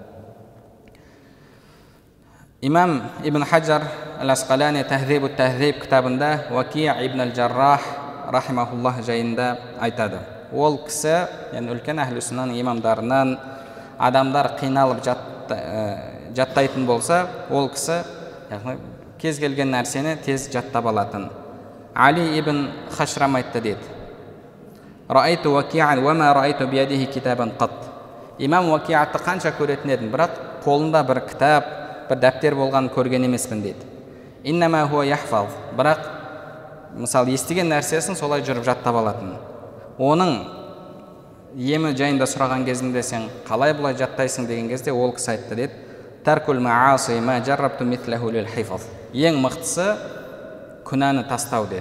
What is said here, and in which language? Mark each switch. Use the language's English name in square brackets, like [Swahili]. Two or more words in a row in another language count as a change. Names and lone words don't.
[Kazakh] Имам Ибн Хаджар Ал-Асқалани Тахзибу Тахзиб кітабында Ваки' ибн Ал-Жаррах рахимахуллах жайында айтады. Ол кісі, яғни үлкен әхлі сүннаның имамдарынан, адамдар қиналып жаттайтын болса, ол кісі кез келген нәрсені тез жаттап алатын. Али ибн Хашрам айтты дейді. [Arabic] رأيت وكيعا وما رأيت بيده كتابا قط. [Kazakh] Имам Ваки'атты қанша көретін едім, бірақ қолында бір кітап, бір дәптер болған көрген емеспін дейді. [Arabic] إنما هو يحفظ. [Kazakh] Бірақ мысалы естіген нәрсесін солай жүріп жаттап алатын. Оның емі жайында сұраған кезінде сен қалай бұлай жаттайсың деген кезде ол кісі айтты дейді. [Arabic] ترك المعاصي ما جربت مثله للحفظ. [Kazakh] Ең мықтысы күнәні тастау деді.